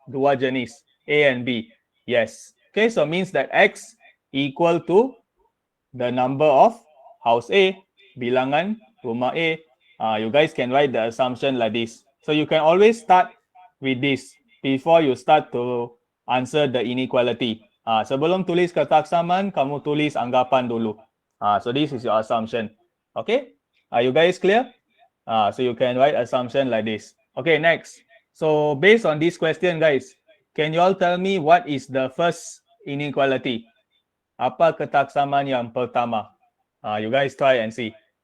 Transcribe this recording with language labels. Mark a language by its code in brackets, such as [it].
[ms] Dua jenis. [en] A and B. Yes. Okay, so means that x equal to the number of house A, [ms] bilangan rumah A. [en] You guys can write the assumption like this. So you can always start with this before you start to answer the inequality. [ms] Sebelum tulis ketaksaman, kamu tulis anggapan dulu. [en] So this is your assumption. Okay? Are you guys clear? So you can write assumption like this. Okay, next. So based on this question, guys, can you all tell me what is the first inequality? [ms] Apa ketaksaman yang pertama? [en] You guys try and see.